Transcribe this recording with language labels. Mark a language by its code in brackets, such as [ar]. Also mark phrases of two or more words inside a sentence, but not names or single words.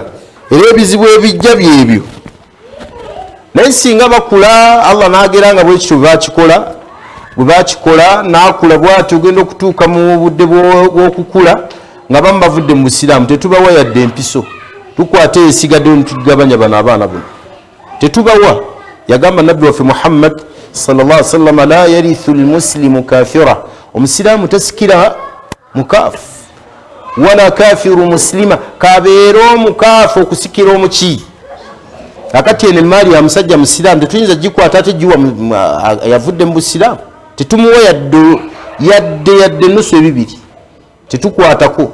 [lg] Era ebizibu ebijja byebyo. Naye singa bakula, Allah n'agera nga bwe kityo bwe bakikola n'akula bw'ati, ogenda okutuuka mu budde bw'okukula nga bamu bavudde mu Busiraamu, tetubawa yadde empiso. Tukwate esigadde netugabanya bano abaana buno, tetubawa. Yagamba nabbi waffe Muhammad [ar] صلى الله عليه وسلم لا يرث المسلم كافرا, [lg] omusiraamu tasikira mukaafu, [ar] ولا كافر مسلما, [lg] kabeera omukaafu okusikira omuki. Akati eno emaali ya musajja musiraamu tetuyinza gikwata ate giwa yavudde mu Busiraamu, tetumuwa yadde nusu ebibiri, tetukwatako.